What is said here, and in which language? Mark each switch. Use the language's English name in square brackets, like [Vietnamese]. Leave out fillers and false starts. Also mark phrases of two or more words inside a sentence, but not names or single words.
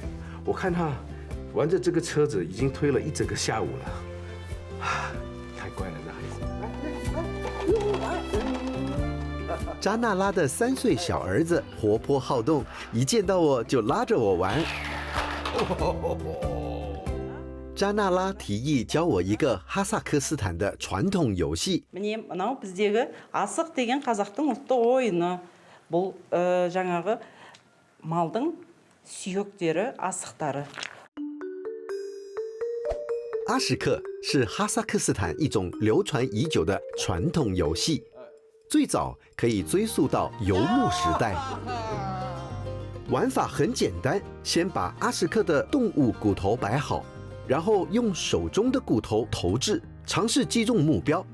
[Chinese] 我看他玩着这个车子，已经推了一整个下午了，太乖了，这孩子。扎纳拉的3岁小儿子活泼好动，一见到我就拉着我玩。扎纳拉提议教我一个哈萨克斯坦的传统游戏。 [Kazakh] Міне мынау біздегі асық деген қазақтың ұлттық ойыны. Бұл жаңағы малдың сүйектері, асықтары. [Chinese] 阿什克是哈萨克斯坦一种流传已久的传统游戏。最早可以追溯到游牧时代，玩法很简单，先把阿什克的动物骨头摆好，然后用手中的骨头投掷，尝试击中目标。